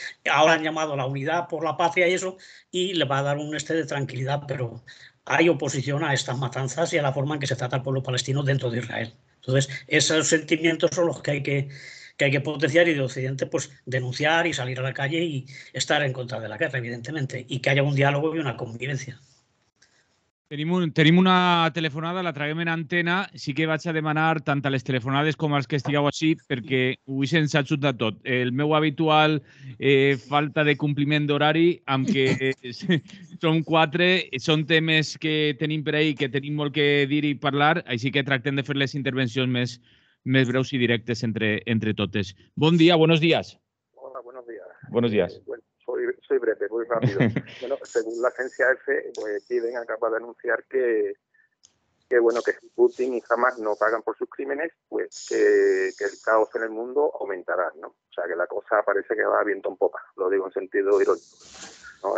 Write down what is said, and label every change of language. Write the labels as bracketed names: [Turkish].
[Spanish] Ahora han llamado a la unidad por la patria y eso, y le va a dar un de tranquilidad, pero hay oposición a estas matanzas y a la forma en que se trata al pueblo palestino dentro de Israel. Entonces, esos sentimientos son los que hay que potenciar y de Occidente pues denunciar y salir a la calle y estar en contra de la guerra, evidentemente, y que haya un diálogo y una convivencia. [Catalan] Tenim una telefonada, la traguem en antena. Sí que vaig a demanar tant a les telefonades com als que estigueu així, perquè avui se'ns ha ajuntat tot. El meu habitual falta de compliment d'horari, amb que som 4, són temes que tenim per ahí, que tenim molt que dir i parlar, així que tractem de fer les intervencions més breus i directes entre totes. Bon dia, [Spanish] buenos días. Hola, buenos días. Buenos días. Bueno, soy breve, muy rápido. Bueno, según la agencia EFE, pues Biden acaba de anunciar que bueno, que si Putin y Hamas no pagan por sus crímenes, pues que el caos en el mundo aumentará, ¿no? O sea, que la cosa parece que va a viento en popa, lo digo en sentido irónico, ¿no?